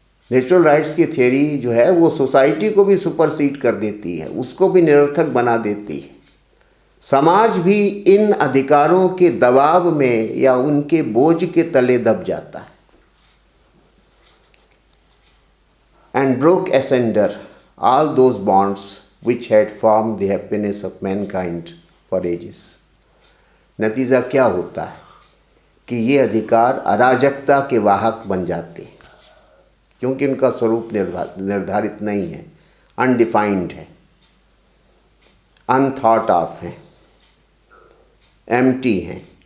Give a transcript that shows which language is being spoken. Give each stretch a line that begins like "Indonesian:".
Hindi: Natural rights की theory जो है वो सोसाइटी को भी सुपरसीड कर देती है, उसको भी निरर्थक बना देती है। समाज भी इन अधिकारों के दबाव में या उनके बोझ के तले दब जाता है।
English: And broke asunder all those bonds which had formed the happiness of mankind for ages।
Hindi: नतीजा क्या होता है कि ये अधिकार अराजकता के वाहक बन जाते हैं, क्योंकि उनका स्वरूप निर्धारित नहीं है, अनडिफाइंड है, अनथॉट ऑफ है, एम्प्टी हैं।